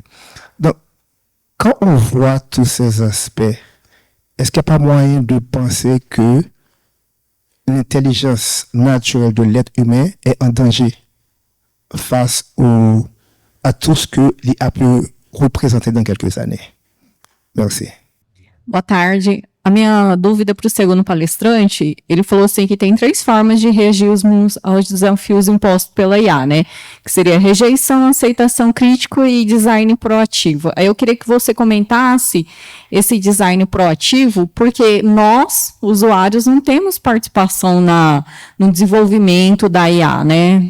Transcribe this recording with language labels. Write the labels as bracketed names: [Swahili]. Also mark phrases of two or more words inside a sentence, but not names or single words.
[French] Donc, quand on voit tous ces aspects, est-ce qu'il n'y a pas moyen de penser que l'intelligence naturelle de l'être humain est en danger face à tout ce que l'IA peut représenter dans quelques années? Merci. [Portuguese] Boa tarde. A minha dúvida para o segundo palestrante, ele falou assim que tem 3 formas de reagir aos desafios impostos pela IA, né? Que seria rejeição, aceitação crítico e design proativo. Aí eu queria que você comentasse esse design proativo, porque nós, usuários, não temos participação no desenvolvimento da IA, né?